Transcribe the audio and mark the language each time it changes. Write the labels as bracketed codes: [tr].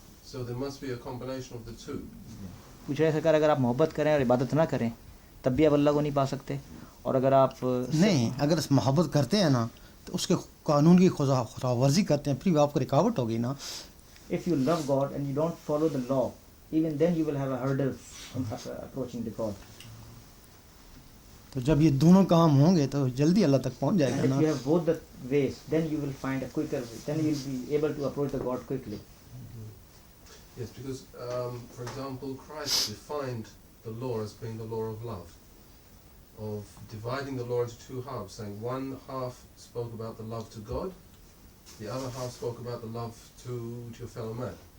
[en] so there must be a combination of the two. [hi] पूछ रहे सरकार, अगर आप मोहब्बत करें और इबादत ना करें तब भी आप अल्लाह को नहीं पा सकते, और अगर आप नहीं, अगर मोहब्बत करते हैं ना तो उसके कानून की खुदावर्जी करते हैं फिर भी आपको रुकावट होगी ना। [en] if you love God and you don't follow the law, even then you will have a hurdle in approaching the God. [hi] तो जब ये दोनों काम होंगे तो जल्दी अल्लाह तक पहुंच जाएगा [en] And [hi] ना। [en] if you have both the ways, then you will find a quicker way. Then you will be able to approach the God quickly. Yes, because for example, Christ defined the law as being the law of love, of dividing the law into two halves, saying one half spoke about the love to God, the other half spoke about the love to your fellow man.